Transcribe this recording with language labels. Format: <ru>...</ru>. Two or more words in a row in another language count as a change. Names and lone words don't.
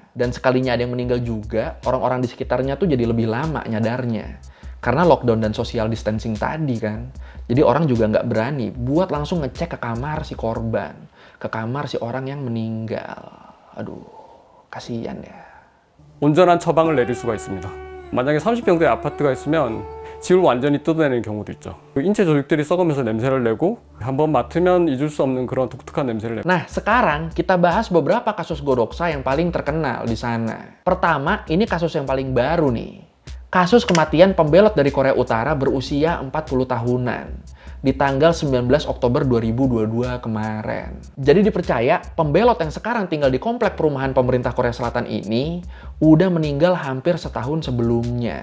<id>Dan sekalinya ada yang meninggal juga, orang-orang di sekitarnya tuh jadi lebih lama nyadarnya. Karena lockdown dan</id> <en>social distancing</en> <id>tadi kan. Jadi orang juga nggak berani buat langsung ngecek ke kamar si korban. Ke kamar si orang yang meninggal. Aduh, kasihan ya.</id> <ko>온전한 처방을 내릴 수가 있습니다. 만약에 30평대 아파트가 있으면 집을 완전히 뜯어내는 경우도 있죠. 인체 조직들이 썩으면서 냄새를 내고 한번 맡으면 잊을 수 없는 그런 독특한 냄새를 냅니다.</ko> <id>Nah, sekarang kita bahas beberapa kasus godoksa yang paling terkenal di sana. Pertama, ini kasus yang paling baru nih. Kasus kematian pembelot dari Korea Utara berusia 40 tahunan di tanggal 19 Oktober 2022 kemarin. Jadi dipercaya pembelot yang sekarang tinggal di komplek perumahan pemerintah Korea Selatan ini udah meninggal hampir setahun sebelumnya.</id>